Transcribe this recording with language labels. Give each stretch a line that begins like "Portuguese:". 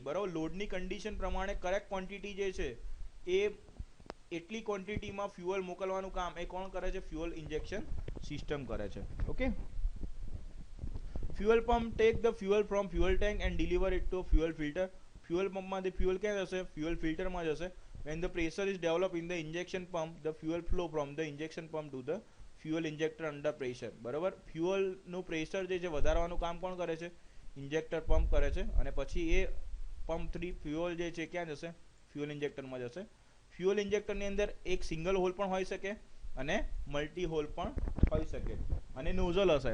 Gujarati: બરાબર, લોડની કન્ડિશન પ્રમાણે કરેક્ટ ક્વોન્ટિટી જે છે એ એટલી ક્વોન્ટિટીમાં ફ્યુઅલ મોકલવાનું કામ એ કોણ કરે છે? ફ્યુઅલ ઇન્જેક્શન સિસ્ટમ કરે છે.
English: Okay, fuel pump take the fuel from fuel tank and deliver it to fuel filter.
Gujarati: Fuel પંપમાંથી fuel ક્યાં જશે? ફ્યુઅલ ફિલ્ટરમાં જશે.
English: When the pressure is developed in the injection pump, the fuel flow from the injection pump to the fuel injector under pressure.
Gujarati: બરાબર. ફ્યુઅલનું pressure જે છે વધારવાનું કામ કોણ કરે છે? ઇન્જેક્ટર પંપ કરે છે. અને પછી એ પંપ થ્રી ફ્યુઅલ જે છે ક્યાં જશે? ફ્યુઅલ ઇન્જેક્ટરમાં જશે. ફ્યુઅલ ઇન્જેક્ટરની અંદર એક સિંગલ હોલ પણ હોઈ શકે અને મલ્ટી હોલ પણ હોઈ શકે. અને નોઝલ હશે.